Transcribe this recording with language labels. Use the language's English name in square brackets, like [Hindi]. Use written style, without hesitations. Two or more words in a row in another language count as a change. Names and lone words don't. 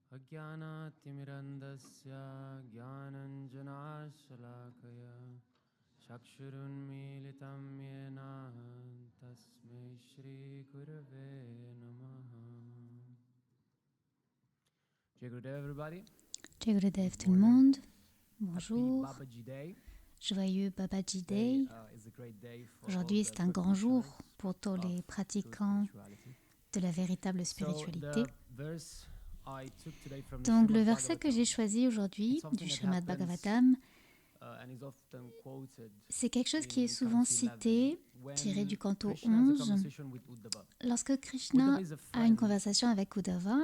[Sanskrit] अज्ञानातिमिरन्दस्य ज्ञानञ्जनाशलाकया चक्षुरुन्मीलितं येन तस्मै श्रीगुरवे नमः. [Hindi] Jai Gurudev, [English] everybody. [Hindi] Jai Gurudev [French] tout le monde. Bonjour. Joyeux Babaji Day. Aujourd'hui, c'est un grand jour pour tous les pratiquants de la véritable spiritualité. Donc, le verset que j'ai choisi aujourd'hui du Srimad Bhagavatam, c'est quelque chose qui est souvent cité, tiré du canto 11, lorsque Krishna a une conversation avec Uddhava.